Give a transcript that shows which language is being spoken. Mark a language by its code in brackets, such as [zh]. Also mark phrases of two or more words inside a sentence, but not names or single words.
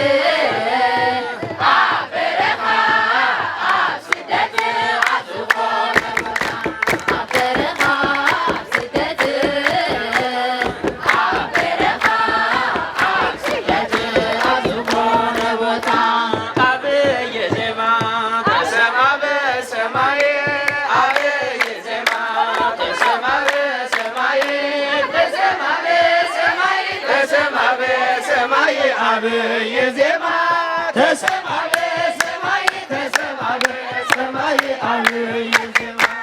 [ti] ኣብ በረኻ ኣብ ስደት ኣብ ዝኾነ ቦታ ኣብ በረኻ ኣብ ስደት ኣብ በረኻ ኣብ ስደት ኣብ ዝኾነ ቦታ [am] አብይ ዜማ ተሰማ በሰማይ አብይ ዜማ ተሰማ በሰማይ ተሰማ በሰማይ ተሰማ በሰማይ አብይ ዜማ ተሰማ በሰማይ ተሰማ በሰማይ አብይ ዜማ